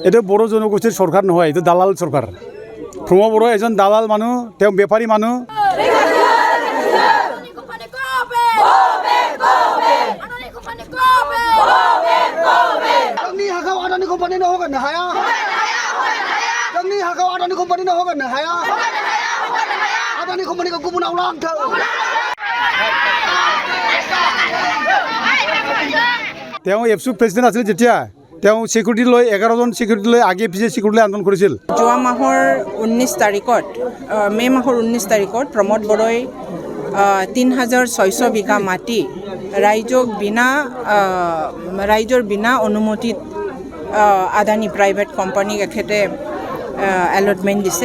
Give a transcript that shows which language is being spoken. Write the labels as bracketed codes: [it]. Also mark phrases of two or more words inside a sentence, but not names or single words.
[as] এটা বড় জনগোষ্ঠীর সরকার নহয়, এটা দালাল সরকার। প্রমোদ বড় এজন দালাল মানুহ, তেওঁ বেপাৰী মানুহ। [brx] जोंनि हाखौ आदानि कम्पानिनो हगारनो हाया। जोंनि हाखौ आदानि कम्पानिनो हगारनो हाया। आदानि कम्पानिखौ गुबुनाव लांथों। [as] তেওঁ এফচু প্ৰেচিডেণ্ট আছিল যেতিয়া তেওঁ সিকিউৰিটি লৈ 11জন সিকিউৰিটি লৈ আগে পিছে সিকিউৰিটি আন্দোলন কৰিছিল। যোৱা মাহৰ 19 তাৰিখত মে' মাহৰ 19 তাৰিখত প্ৰমোদ বড়োই 3600 বিঘা মাটি ৰাইজৰ বিনা অনুমতিত আদানী [en] private company [as] এখেতে এলটমেণ্ট দিছে।